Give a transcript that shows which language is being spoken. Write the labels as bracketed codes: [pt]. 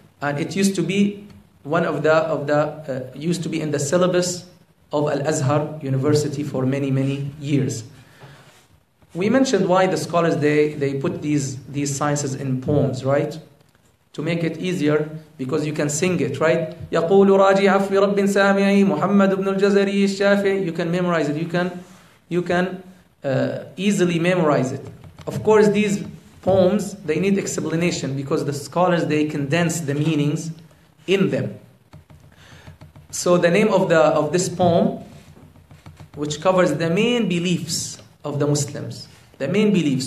[en] And it used to be one of the used to be in the syllabus of Al-Azhar University for many years. We mentioned why the scholars they put these sciences in poems, right? To make it easier, because you can sing it, right? [ar] يقول راجي عفو رب سامعي محمد بن الجزري الشافعي. [en] You can memorize it. You can easily memorize it. Of course, these poems, they need explanation, because the scholars, they condense the meanings in them. So the name of this poem, which covers the main beliefs of the Muslims, the main beliefs.